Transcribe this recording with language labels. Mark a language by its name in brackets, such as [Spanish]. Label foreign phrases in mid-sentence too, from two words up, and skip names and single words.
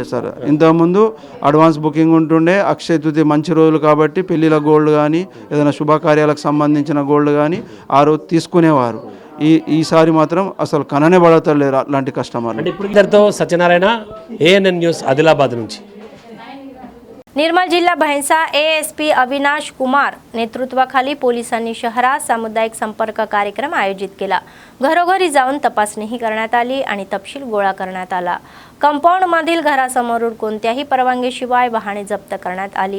[Telugu] సార్. ఇంతకుముందు అడ్వాన్స్ బుకింగ్ ఉంటుండే. అక్షయ తృతీయ మంచి రోజులు కాబట్టి పెళ్ళిళ్ళ గోల్డ్ కానీ ఏదైనా శుభకార్యాలకు సంబంధించిన గోల్డ్ కానీ ఆ రోజు తీసుకునేవారు. ఈసారి మాత్రం అసలు కననే పడతలేరు అలాంటి కస్టమర్లు. అంటే ఇప్పుడు సత్యనారాయణ, ఏఎన్ఎన్ న్యూస్, ఆదిలాబాద్ నుంచి. [Marathi] निर्मल जिल्हा भैंसा एएसपी अविनाश कुमार नेतृत्वाखाली पोलिसांनी शहरात सामुदायिक संपर्क कार्यक्रम आयोजित केला. घरोघरी जाऊन तपासणीही करण्यात आली आणि तपशील गोळा करण्यात आला. कंपाऊंडमधील घरासमोरून कोणत्याही परवानगीशिवाय वाहने जप्त करण्यात आली.